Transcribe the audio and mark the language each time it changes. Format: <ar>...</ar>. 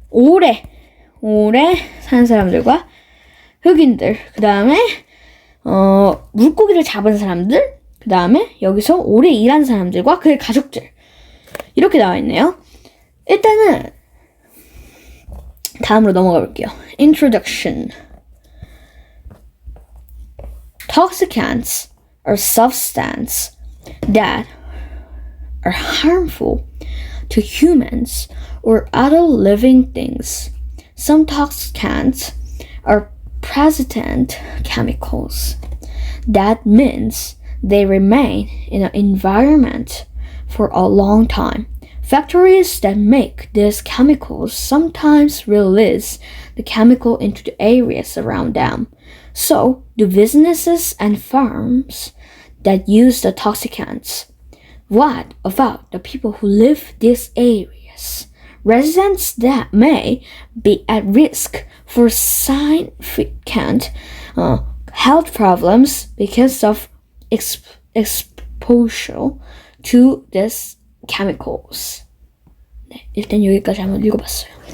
<ko>오래 사는 사람들과 흑인들, 그 다음에 물고기를 잡은 사람들, 그 다음에 여기서 오래 일한 사람들과 그의 가족들, 이렇게 나와 있네요. 일단은 다음으로 넘어가 볼게요.</ko> <en>Introduction. Toxicants are substances that are harmful to humans or other living things. Some toxicants are persistent chemicals. That means they remain in an environment for a long time. Factories that make these chemicals sometimes release the chemical into the areas around them. So do businesses and farms that use the toxicants. What about the people who live these areas? Residents that may be at risk for significant health problems because of exposure to these chemicals.</en> <ko>네, 일단 여기까지 한번 읽어봤어요.</ko>